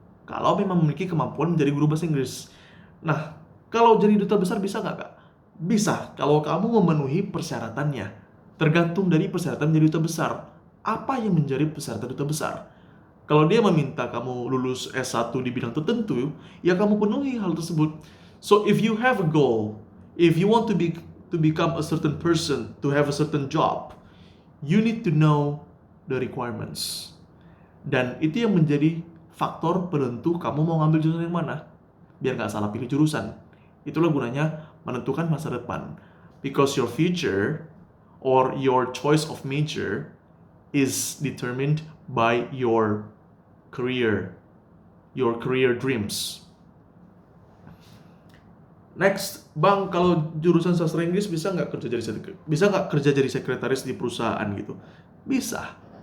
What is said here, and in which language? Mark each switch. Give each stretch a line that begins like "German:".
Indonesian: Kalau memang memiliki kemampuan menjadi guru bahasa Inggris. Nah, kalau jadi duta besar bisa nggak, Kak? Bisa. Kalau kamu memenuhi persyaratannya. Tergantung dari persyaratan menjadi duta besar. Apa yang menjadi persyaratan duta besar? Kalau dia meminta kamu lulus S1 di bidang tertentu, ya kamu penuhi hal tersebut.
English: So if you have a goal, if you want to become a certain person, to have a certain job, you need to know the requirements.
Indonesian: Dan itu yang menjadi faktor penentu kamu mau ngambil jurusan yang mana. Biar nggak salah pilih jurusan. Itulah gunanya menentukan masa depan.
English: Because your future or your choice of major is determined by your career dreams.
Indonesian: Next, Bang, kalau jurusan sastra Inggris bisa nggak kerja jadi sekretaris di perusahaan gitu? Bisa.